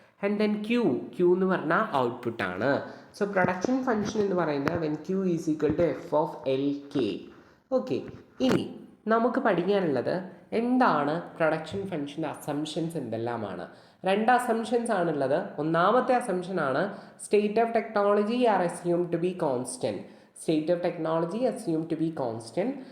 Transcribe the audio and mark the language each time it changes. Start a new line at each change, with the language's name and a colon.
English: And then
Malayalam: Q എന്ന് പറഞ്ഞാൽ output ആണ്.
English: so production function
Malayalam: എന്ന് പറയുന്നത്
English: when Q is equal to F of LK.
Malayalam: Okay, ഇനി നമുക്ക് പഠിക്കാനുള്ളത് എന്താണ് പ്രൊഡക്ഷൻ ഫംഗ്ഷൻ്റെ അസംഷൻസ് എന്തെല്ലാമാണ്. 2 അസംഷൻസ് ആണുള്ളത്. ഒന്നാമത്തെ അസംഷനാണ്
English: State of technology are assumed to be constant. State of technology assumed to be constant.